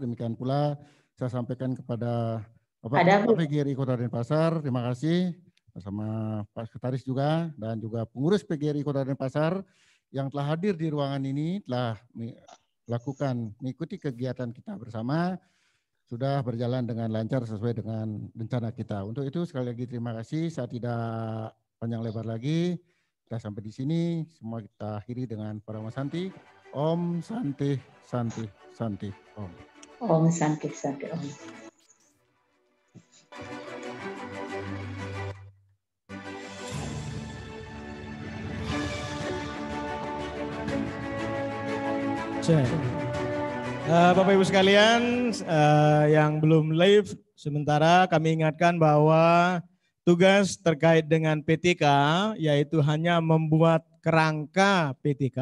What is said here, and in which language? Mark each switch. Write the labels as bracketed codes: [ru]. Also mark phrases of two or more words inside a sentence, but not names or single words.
[id] Demikian pula saya sampaikan kepada Bapak PGRI Kota Denpasar, terima kasih bersama Pak Sekretaris juga dan juga pengurus PGRI Kota Denpasar yang telah hadir di ruangan ini, telah mengikuti kegiatan kita bersama. Sudah berjalan dengan lancar sesuai dengan rencana kita. Untuk itu sekali lagi terima kasih. Saya tidak panjang lebar lagi. Kita sampai di sini. Semua kita akhiri dengan Parama Santi. [sa] Om Santi Santi Santi Om. Om Santi Santi Om. [id] Bapak Ibu sekalian yang belum live, sementara kami ingatkan bahwa tugas terkait dengan PTK yaitu hanya membuat kerangka PTK.